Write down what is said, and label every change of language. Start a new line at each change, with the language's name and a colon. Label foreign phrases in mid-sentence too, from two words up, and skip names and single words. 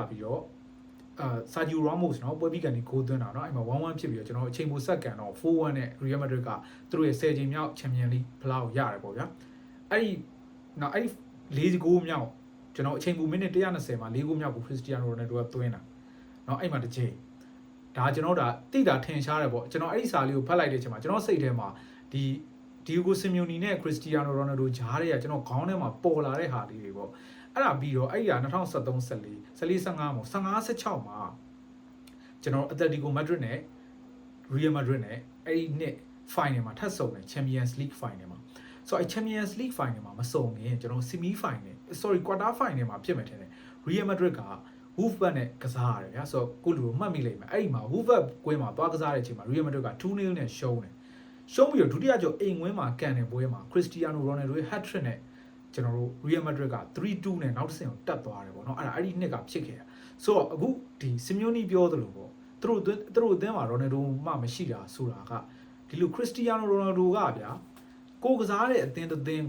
Burmese: ပြီးတော့Sergio Ramos เนาะပွဲပြီးကနေဂိုးသွင်းတာเนาะအဲ့မှာ 1-1 ဖြစ်ပြီးတော့ကျွန်တော်အချိန်ပိုဆက်ကန်တော့ 4-1 နဲ့ Real Madrid ကသူတို့ရဲ့10ချိန်မြောက် Champions League ဖလားကိုရတယ်ပေါ့ဗျာအဲ့ဒီနော်အဲ့ဒီ4ဂိုးမြောက်ကျွန်တော်အချိန်ပိုမိနစ်120မှာ4ဂိုးမြောက်ကို Cristiano Ronaldo ကသွင်းတာเนาะအဲ့မှာတစ်ချိန်ဒါကျွန်တော်တိတာထင်ရှားတယ်ပေါ့ကျွန်တော်အဲ့ဒီစာလေးကိုဖတ်လိုက်တဲ့အချိန်မှာကျွန်တော်စိတ်ထဲမှာဒီ Diego Simeone နဲ့ Cristiano Ronaldo ဂျားတွေကကျွန်တော်ခေါင်းထဲမှာပေါ်လာတဲ့ဟာလေးတွေပေါ့အဲ့ဒါပြီးတော့အဲ့ဒီ 2013-14 14-15မှာ15-16မှာကျွန်တော် Atletico Madrid နဲ့ Real Madrid နဲ့အဲ့ဒီနှစ် final မှာထပ်ဆုံတယ် Champions League final မှာဆိုတော့ Champions League final မှာမဆုံခင်ကျွန်တော်
English: semi final quarter final
Burmese: မှာဖြစ်မယ်ထင်တယ် Real Madrid က Wolfsburg နဲ့ကစားရတယ်ဗျာဆိုတော့ကိုလူမှတ်မိလိမ့်မယ်အဲ့ဒီမှာ Wolfsburg ကွင်းမှာသွားကစားတဲ့အချိန်မှာ Real Madrid က 2-0 နဲ့ရှုံးတယ်ရှုံးပြီးတော့ဒုတိယကျော်အိမ်ဝင်းမှာကန်တဲ့ ပွဲမှာ Cristiano Ronaldo ရဲ့
English: hat trick
Burmese: နဲ့ကျွန်တော်တို့ Real Madrid က 3-2 နဲ့နောက်တစ်ဆင့်ကိုတက်သွားတယ်ပေါ့နော်အဲ့ဒီနှစ်ကဖြစ်ခဲ့တာဆိုတော့အခုဒီ Simeone ပြောသလိုပေါ့သူတို့အသင်းမှာ Ronaldo မှမရှိတာဆိုတာကဒီလို Cristiano Ronaldo ကဗျာကိုကစားတဲ့အသင်းတစ်သင်း